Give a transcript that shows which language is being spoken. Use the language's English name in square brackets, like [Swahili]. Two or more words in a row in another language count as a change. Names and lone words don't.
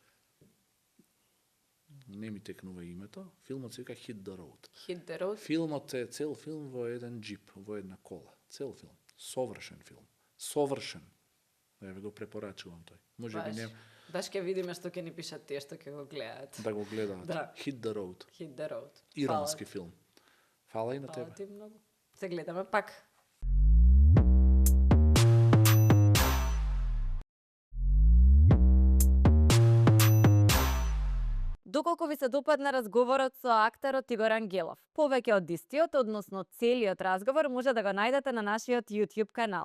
[Macedonian] Не ми текнува името. Филмот се вика Hit the Road. Hit the Road. Филмот е цел филм во еден джип, во една кола. Цел филм. Совршен филм. Совршен. Еве го препорачувам тој. Може би не. Баш ќе видиме што ќе ни пишат тие што ќе го гледаат. Да го гледаат. Да. Hit the Road. Hit the Road. Ирански филм. Фала и на тебе. Фала ти многу. Се гледаме пак. Доколку ви се допадна разговорот со актерот Игор Ангелов, повеќе од истиот, односно целиот разговор, може да го најдете на нашиот YouTube канал.